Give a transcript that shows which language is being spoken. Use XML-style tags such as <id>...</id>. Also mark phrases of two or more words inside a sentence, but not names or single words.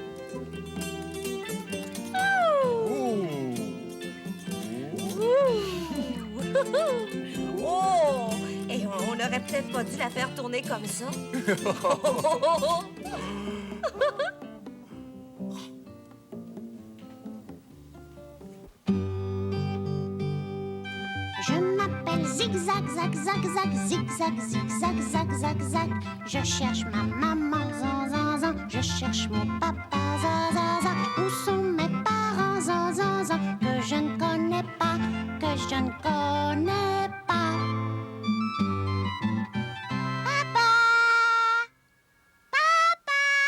<fr>Oh! Et on aurait peut-être pas dû la faire tourner comme ça. Je m'appelle Zigzag, Zag, Zag, Zag, Zigzag, Zigzag, Zag, Zag, Zag. Je cherche ma maman, zan, zan, zan. Je cherche mon papa, zan, zan, zan. Où sont mes parents, zan, zan, zan. Que je ne connais pas, que je ne connais pas. Papa! Papa!</fr>